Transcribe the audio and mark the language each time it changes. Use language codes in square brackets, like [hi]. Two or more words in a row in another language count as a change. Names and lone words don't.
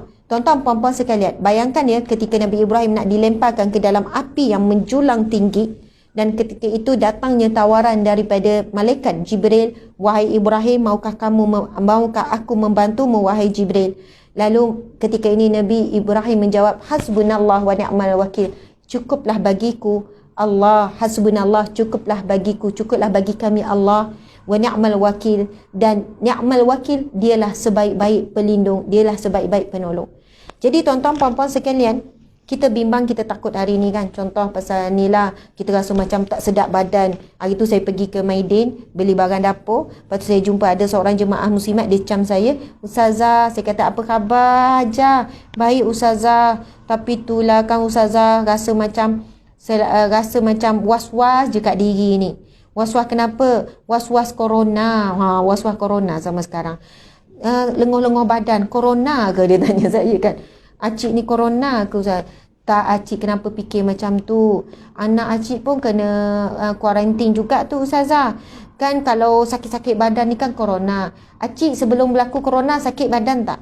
[ms] Tuan-tuan puan-puan sekalian, bayangkan ya, ketika Nabi Ibrahim nak dilemparkan ke dalam api yang menjulang tinggi, Dan ketika itu datangnya tawaran daripada malaikat Jibril, wahai Ibrahim, maukah aku membantumu wahai Jibril? Lalu ketika ini Nabi Ibrahim menjawab, [ar] حسبنا الله ونعم الوكيل, [ms] cukuplah bagiku Allah, hasbunallah, cukuplah bagiku, cukuplah bagi kami Allah, [ar] ونعم الوكيل, [ms] dan [ar] نعم الوكيل, [ms] dialah sebaik-baik pelindung, dialah sebaik-baik penolong. Jadi tuan-tuan puan-puan sekalian, kita bimbang, kita takut hari ni kan. Contoh pasal ni lah, kita rasa macam tak sedap badan. Hari tu saya pergi ke Maidin, beli barang dapur. Lepas tu saya jumpa ada seorang jemaah muslimat, dia cam saya, Ustazah, saya kata apa khabar Hajar? Baik Ustazah, tapi itulah kan Ustazah, rasa macam was-was je kat diri ni. Was-was kenapa? Was-was corona. Was-was corona sama sekarang. Lenguh-lenguh badan, corona ke, dia tanya saya kan. Acik ni corona ke Ustaz? Tak, acik kenapa fikir macam tu? Anak acik pun kena kuarantin juga tu Ustazah. Kan kalau sakit-sakit badan ni kan corona. Acik sebelum berlaku corona sakit badan tak?